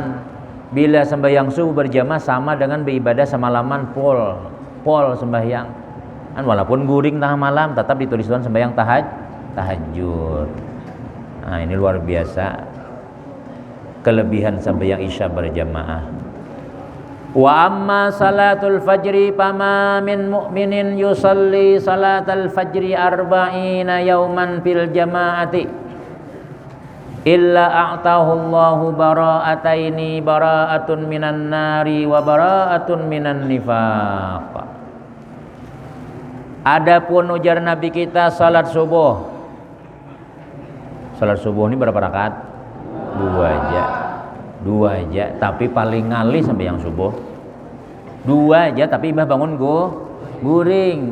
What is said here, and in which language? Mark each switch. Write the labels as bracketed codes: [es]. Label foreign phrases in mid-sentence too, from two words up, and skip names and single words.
[bjn] Bila sembahyang subuh berjamaah sama dengan beribadah semalaman pol sembahyang. Kan walaupun guring tengah malam tetap ditulis Tuhan sembahyang tahajud. Nah, ini luar biasa kelebihan sembahyang Isya berjamaah. [ar] وأما صلاة الفجر فما من مؤمن يصلي صلاة الفجر أربعين يوما في الجماعة إلا أعطاه الله براءتين براءة من النار وبراءة من النفاق. [bjn] Adapun ujar Nabi kita salat subuh ini berapa rakaat? Dua aja, tapi paling ngalih sampai yang subuh. Dua aja, tapi ibah bangun guring.